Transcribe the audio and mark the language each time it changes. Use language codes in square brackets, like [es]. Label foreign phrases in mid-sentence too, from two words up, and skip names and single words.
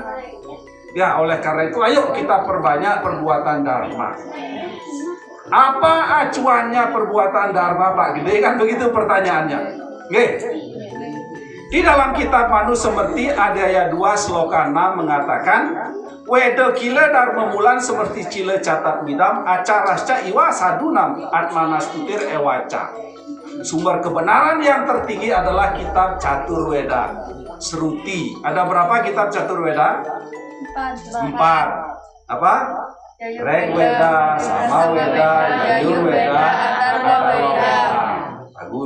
[id] Ya, oleh karena itu ayo kita perbanyak perbuatan dharma. Apa acuannya perbuatan dharma, Pak Gede? Kan begitu pertanyaannya. Di dalam kitab Manu Semerti Adhyaya 2 Sloka 6 mengatakan, [sa] वेद अखिलो धर्म मूलं स्मृति शीले च तद् विदाम् आचारश्च एव साधूनाम् आत्मनस् तुष्टिर् एव च. [id] Sumber kebenaran yang tertinggi adalah kitab Catur Weda. Seruti. Ada berapa kitab Catur Weda? 4. Apa? Reg Weda, Sama Weda, Yajur Weda, Atharva Weda. Bagus.